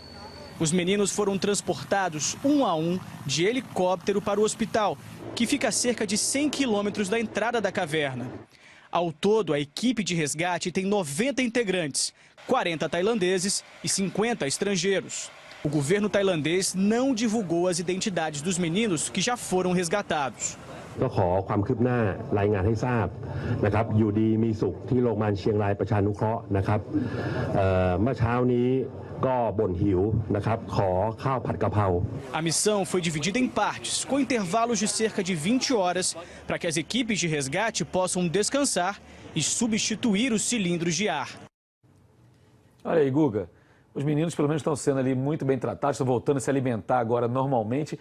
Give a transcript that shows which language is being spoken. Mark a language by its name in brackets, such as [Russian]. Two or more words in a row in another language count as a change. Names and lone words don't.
[Portuguese] Os meninos foram transportados um a um de helicóptero para o hospital, que fica a cerca de 100 quilômetros da entrada da caverna. Ao todo, a equipe de resgate tem 90 integrantes, 40 tailandeses e 50 estrangeiros. O governo tailandês não divulgou as identidades dos meninos que já foram resgatados. [Thai] ก็ขอความคืบหน้ารายงานให้ทราบนะครับอยู่ดีมีสุขที่โรงพยาบาลเชียงรายประชานุเคราะห์นะครับเมื่อเช้านี้ก็บ่นหิวนะครับขอข้าวผัดกะเพรา [Portuguese] A missão foi dividida em partes, com intervalos de cerca de 20 horas, para que as equipes de resgate possam descansar e substituir os cilindros de ar. Olha aí, Guga. Os meninos, pelo menos, estão sendo ali muito bem tratados, estão voltando a se alimentar agora normalmente.